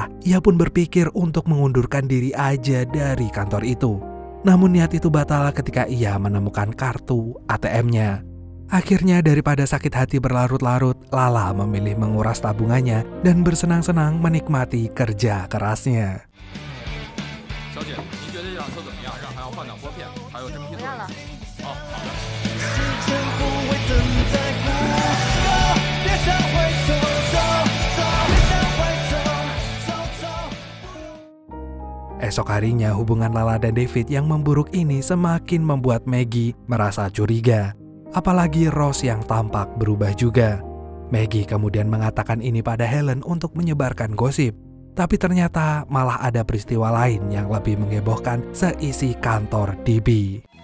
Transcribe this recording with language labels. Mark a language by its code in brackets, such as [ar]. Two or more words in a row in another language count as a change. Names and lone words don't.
[id] Ia pun berpikir untuk mengundurkan diri aja dari kantor itu. Namun niat itu batal ketika ia menemukan kartu ATM-nya. Akhirnya daripada sakit hati berlarut-larut, Lala memilih menguras tabungannya dan bersenang-senang menikmati kerja kerasnya. [zh] 小姐，您觉得这辆车怎么样？让还要换挡拨片，还有真皮座。不要了。哦，好的。时间不会等待不休，别想回头，走走，别想回头，走走。 [id] Esok harinya hubungan Lala dan David yang memburuk ini semakin membuat Maggie merasa curiga. Apalagi Rose yang tampak berubah juga. Maggie kemudian mengatakan ini pada Helen untuk menyebarkan gosip. Tapi ternyata malah ada peristiwa lain yang lebih menghebohkan seisi kantor DB.